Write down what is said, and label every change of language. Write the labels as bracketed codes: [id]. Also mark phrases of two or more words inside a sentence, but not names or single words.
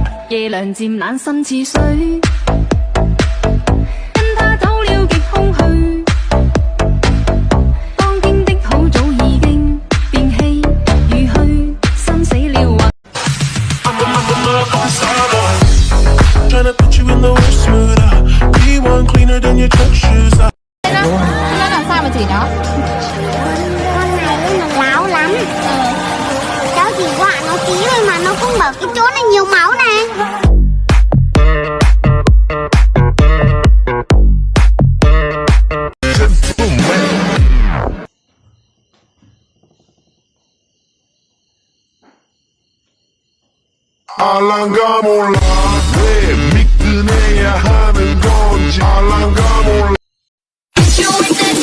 [yue] 夜涼漸冷心似水，跟他走了極空虛。當天的好早已經變稀如虛，心死了或。 [en] Tryna put you in the worst mood. Be one cleaner than your church shoes. [vi] Nó làm sao mà chỉ nó? Con này nó láo lắm. Cháu chỉ dọa nó tí thôi mà nó cũng bảo cái chỗ này nhiều máu này. [ko] 알랑가 몰라 왜 미끈해야 하는 건지 알랑가 몰라